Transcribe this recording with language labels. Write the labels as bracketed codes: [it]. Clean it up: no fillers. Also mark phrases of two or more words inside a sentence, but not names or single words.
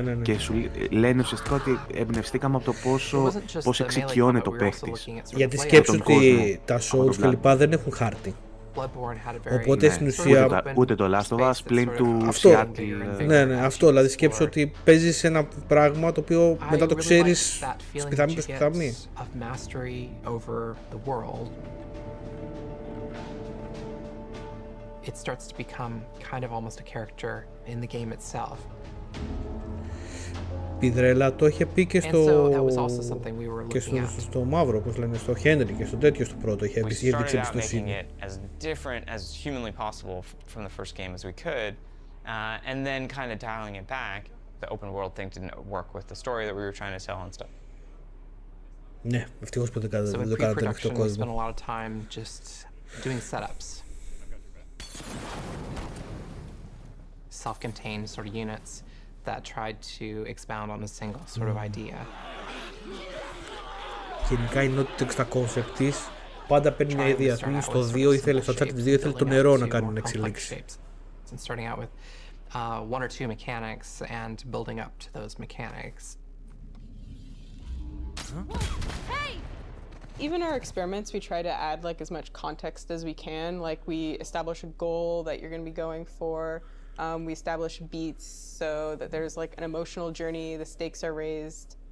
[el] Και σου λένε ουσιαστικά ότι εμπνευστήκαμε από το πώς εξοικειώνεται ο παίχτης. Γιατί σκέψου ότι τα shows κλπ. Δεν έχουν χάρτη. Οπότε στην ουσία. Ούτε το Last of Us πλην του Seattle. Ναι, αυτό. Δηλαδή σκέψου ότι παίζεις ένα πράγμα το οποίο μετά το ξέρεις σπιθαμή προς σπιθαμή. [en] It starts to become kind of almost a character in the game itself. [el] Πιδρέλα το είχε πει και στο μαύρο, όπως λένε, στο Henry και στο τέτοιο στο πρώτο, είχε δείξει εμπιστοσύνη. [en] As different as humanly possible from the first game as we could, and then kind of dialing it back. The open world thing didn't work with the story that we were trying to sell and stuff. [el] Ναι, ευτυχώς που δεν το κάνατε με αυτό το κόσμο. [en] So we spent a lot of time just doing setups. Self-contained sort of units that tried to expound on a single sort of idea. [el] Γενικά η ενότητα στα κόνσεπτ της πάντα παίρνει μια ιδέα. Στο 2 ήθελε, στο Uncharted 2 ήθελε το νερό να κάνει να εξελίξει. [en] And starting out with one or two mechanics and building up to those mechanics. Hey! Even our experiments, we try to add like as much context as we can. Like we establish a goal that you're going to be going for. We establish beats so that there's like an emotional journey, the stakes are raised.